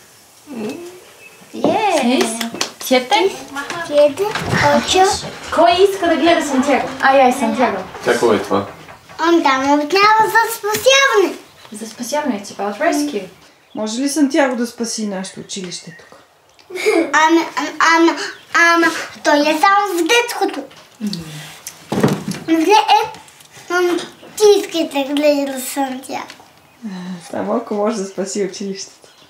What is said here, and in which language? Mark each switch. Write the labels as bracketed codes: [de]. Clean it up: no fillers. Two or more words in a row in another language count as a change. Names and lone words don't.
[es] Siete? siete, ocho. [bg] Кой иска да гледа Сантьяго? Ай, Сантьяго. Какво е това? Там обяснява за спасяване. За спасяване, [en] it's about rescue. [bg] Може ли Сантьяго да спаси нашето училище тук? Ама, той е само в детското. Ти искате да гледа Сантьяго. Само ако може да спаси училището.